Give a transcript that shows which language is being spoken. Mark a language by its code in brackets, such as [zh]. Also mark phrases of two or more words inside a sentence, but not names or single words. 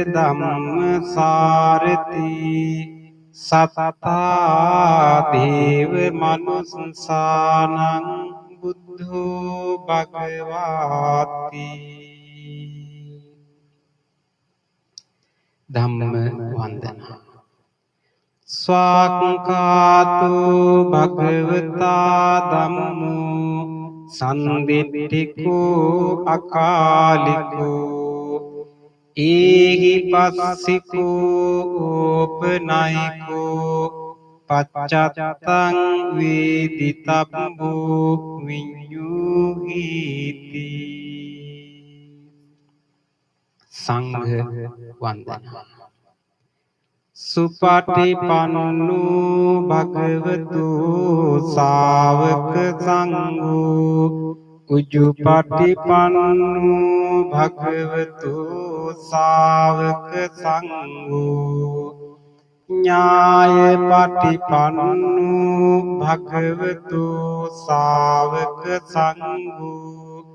[pi] ධම්මසාරති සතතා දේව මනුස්සානං බුද්ධෝ භගවාති. [si] ධම්ම වන්දනා. [pi] ස්වාක්ඛාතෝ භගවතා ධම්මෝ සම්දිට්ඨිකෝ අකාලිකෝ ඒහි පස්සිකෝ ඕපනයිකෝ පච්චත්තං වේදිතබ්බෝ විඤ්ඤුහීති. [si] සංඝ වන්දනා. [pi] සුපටිපන්නෝ භගවතු ශාවක සංඝෝ උජුපටිපන්නෝ භගවතු ශාවක සංඝෝ ඥායපටිපන්නෝ භගවතු ශාවක සංඝෝ